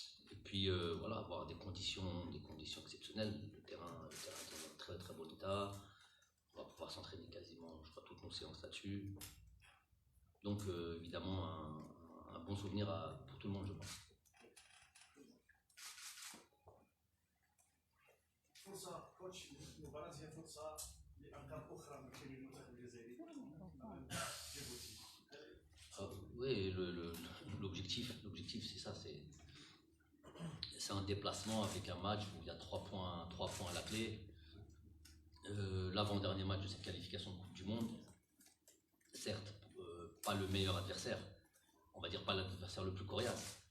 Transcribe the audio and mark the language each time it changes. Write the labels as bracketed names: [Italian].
[French] Et puis voilà, avoir des conditions exceptionnelles. Le terrain est en très très bon état. On va pouvoir s'entraîner quasiment, je crois, toutes nos séances là-dessus. Donc évidemment un bon souvenir pour tout le monde, je pense. [Arabic] فرصة كوتش المباراة هي فرصة لأرقام أخرى من المنتخب الجزائري جيبوتي. [French] Oui, l'objectif c'est ça, c'est un déplacement avec un match où il y a 3 points à la clé. L'avant-dernier match de cette qualification de Coupe du Monde, certes, pas le meilleur adversaire, on va dire pas l'adversaire le plus coriace.